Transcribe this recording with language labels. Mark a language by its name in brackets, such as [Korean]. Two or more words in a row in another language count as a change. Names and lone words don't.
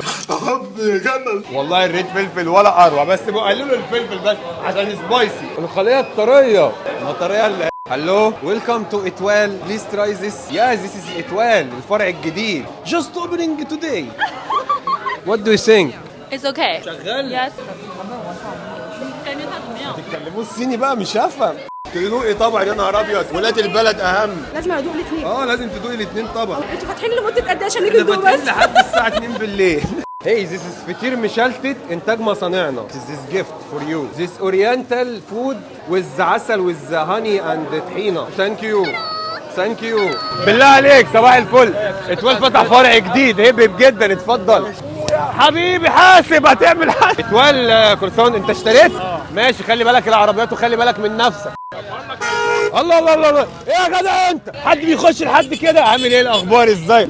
[Arabic] والله الريت فلفل ولا اروع، بس بقللوا الفلفل بس عشان سبايسي. الخليه الطريه الطريه. [English] Hello welcome to Etoile, please try this. Ya this is Etoile [Arabic] الفرع الجديد [English] just opening today. What do you think? It's okay. [Arabic] شغال؟ [English] Yes. [Chinese] 感觉它怎么样？ [Arabic] تتكلموا الصيني بقى مش هفهم. تدوقي طبعا يا نهار ابيض، ولاد البلد اهم. لازم ادوق الاثنين. لازم تدوقي الاثنين طبعا. انتوا فاتحين لمده قد ايه عشان نيجي ندوق فاتحين بس؟ لحد الساعه 2 بالليل. [English] Hey, this is [Arabic] فطير مشلتت انتاج مصانعنا. [English] This is gift for you. This oriental food with عسل with honey and طحينه. Thank you. Thank you. [Arabic] بالله عليك صباح الفل. اتوال فتح فرع جديد، هبب جدا، اتفضل. حبيبي حاسب، هتعمل حاسب. اتوال كرسون انت اشتريت؟ ماشي، خلي بالك العربيات وخلي بالك من نفسك. الله الله الله الله، ايه يا جدع انت؟ حد بيخش لحد كده؟ عامل ايه الاخبار ازاي؟